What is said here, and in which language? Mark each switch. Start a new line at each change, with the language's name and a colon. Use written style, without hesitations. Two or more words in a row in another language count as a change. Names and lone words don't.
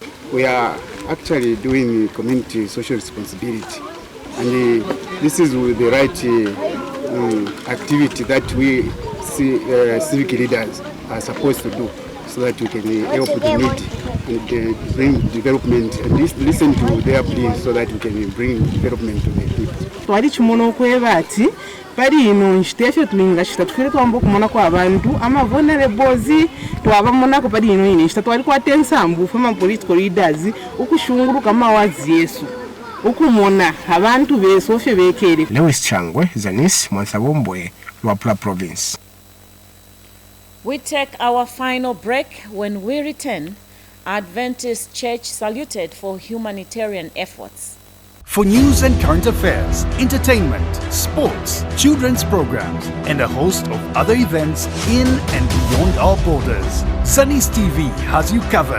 English: We are actually doing community social responsibility, and this is the right activity that we civic leaders are supposed to do, so that we can help the need and bring development and listen to their pleas, so that we can bring development to the people.
Bemba: Pari ino nchitefyo tulinga chitatufire tuambo kumona kwa abantu ama vulnerables tuwabamona ko pari ino ine chitatwali kwa tensambu fama
English: political leaders
Bemba: ukushunguru kama wazi Yesu ukumona abantu besofye bekere.
English: Lewis Changwe, Zanis, Mwansabombwe, Luapula Province. We take our final break. When we return, Adventist Church saluted for humanitarian efforts. For news and current affairs, entertainment, sports, children's programs, and a host of other events in and beyond our borders, Zanis TV has you covered.